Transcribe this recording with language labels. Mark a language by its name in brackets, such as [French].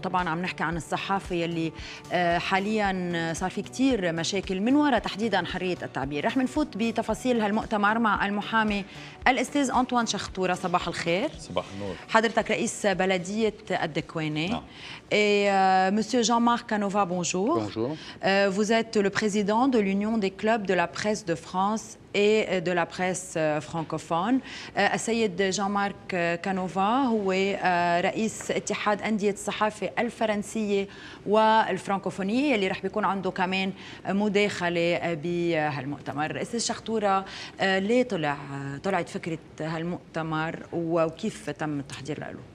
[Arabic] طبعا عم نحكي عن الصحافة يلي حاليا صار في كتير مشاكل من وراء تحديدا حرية التعبير. رح نفوت بتفاصيل هالمؤتمر مع المحامي الأستاذ أنطوان شختورة. صباح الخير. صباح النور. حضرتك رئيس بلدية الدكوانة. نعم. [French] Et Monsieur Jean-Marc Canova, bonjour. Bonjour. Vous êtes le président de l'Union des clubs de la presse de France et de la presse francophone. [Arabic] السيد جان مارك كانوفا هو رئيس اتحاد أندية الصحافة الفرنسية والفرنكوفونية اللي رح بيكون عنده كمان مداخلة بهالمؤتمر. أستاذ شختورة، ليه طلعت فكرة هالمؤتمر وكيف تم التحضير له؟